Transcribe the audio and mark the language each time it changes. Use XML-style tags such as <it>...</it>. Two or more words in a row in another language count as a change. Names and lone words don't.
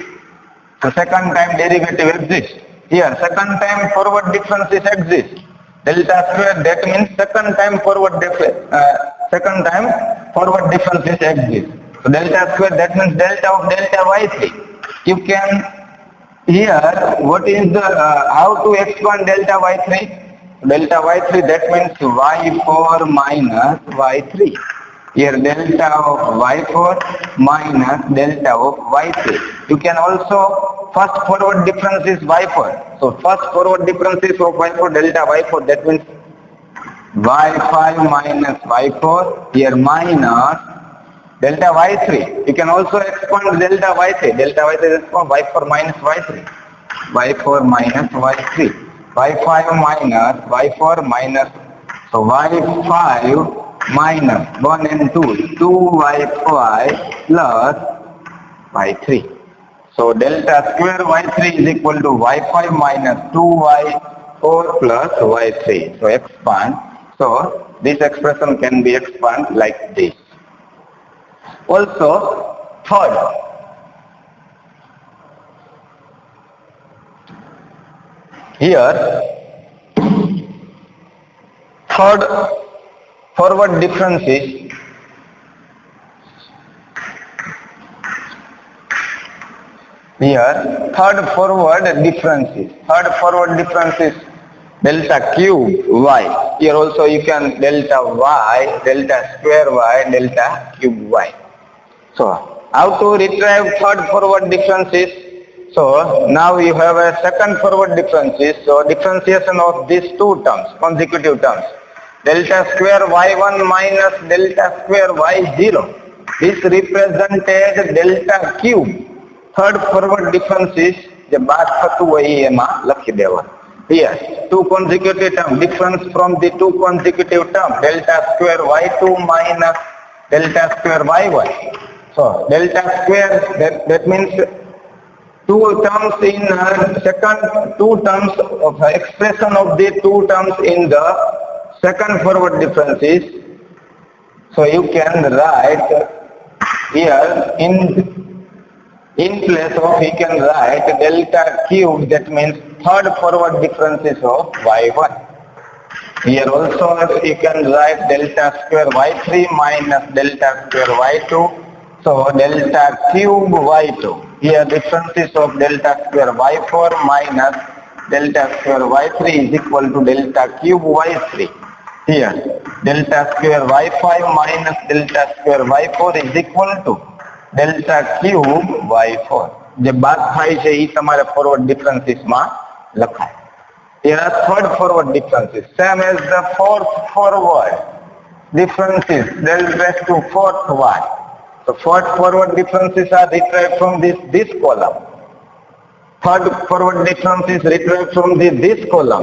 <en>So second time derivative exists. Here second time forward differences exist. Delta square, that means second time forward differences exist. So delta square, that means delta of delta y3. You can here, what is the how to expand delta y3? Delta y3, that means y4 minus y3. Here delta of y4 minus delta of y3. You can also, first forward difference is y4. So first forward difference is of y4, delta y4, that means y5 minus y4, here minus delta y3. You can also expand delta y3. Delta y3 is from y4 minus y3. y4 minus y3. y5 minus y4 minus, so y5 minus 1 and 2, 2y5 plus y3. So delta square y3 is equal to y5 minus 2y4 plus y3. So expand. So this expression can be expanded like this. Also, third, here third forward difference is delta cube y. Here also you can delta y, delta square y, delta cube y. So how to retrieve third forward differences? So now you have a second forward differences. So differentiation of these two terms, consecutive terms. Delta square y1 minus delta square y0. This represented delta cube. Third forward differences,</en> <gu>જે બાદ થતું હોય એમાં લખી દેવા.</gu> <en>Here, two consecutive terms, difference from the two consecutive terms, delta square y2 minus delta square y1. So delta square, that means two terms in two terms of expression of the two terms in the second forward differences. So you can write here In place of, he can write delta cube, that means third forward differences of y1. Here also he can write delta square y3 minus delta square y2. So delta cube y2. Here differences of delta square y4 minus delta square y3 is equal to delta cube y3. Here delta square y5 minus delta square y4 is equal to delta cube y4.</en> <gu>જે બાદ થાય છે એ તમારે</gu> <en>forward differencesમાં</en> <gu>લખાય.</gu> <en>Here are third forward differences, same as the fourth forward differences, del raised to fourth y. So fourth forward differences are retrieved from this column. Third forward difference is retrieved from this column.</en>